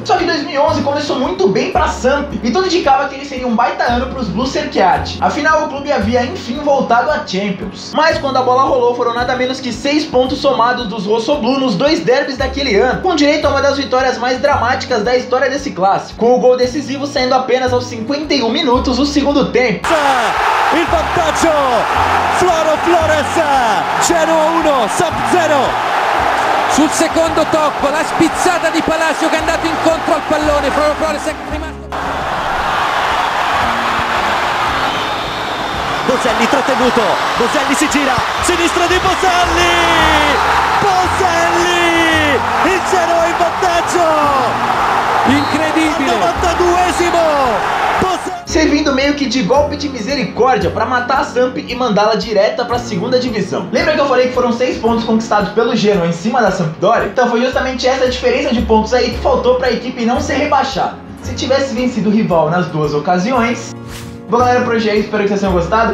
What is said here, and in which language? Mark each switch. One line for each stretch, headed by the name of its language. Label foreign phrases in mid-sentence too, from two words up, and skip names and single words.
Portuguese: Só que 2011 começou muito bem para a Samp, e tudo indicava que ele seria um baita ano para os Blu Cerchiati. Afinal, o clube havia enfim voltado à Champions. Mas quando a bola rolou, foram nada menos que 6 pontos somados dos rossoblù nos dois derbys daquele ano, com direito a uma das vitórias mais dramáticas da história desse clássico, com o gol decisivo saindo apenas aos 51 minutos do segundo tempo.
Italian: Il vantaggio, Floro Flores, Genoa 1, Samp 0. Sul secondo tocco, la spizzata di Palacio che è andato incontro al pallone, Floro Flores è rimasto... Boselli trattenuto, Boselli si gira, sinistro di Boselli! Boselli! Il Genoa in vantaggio! Incredibile! Al 92esimo!
Portuguese: Servindo meio que de golpe de misericórdia para matar a Samp e mandá-la direta para a segunda divisão. Lembra que eu falei que foram 6 pontos conquistados pelo Genoa em cima da Sampdoria? Então foi justamente essa diferença de pontos aí que faltou para a equipe não ser rebaixada. Se tivesse vencido o rival nas duas ocasiões... Bom, galera, por hoje é isso, espero que vocês tenham gostado.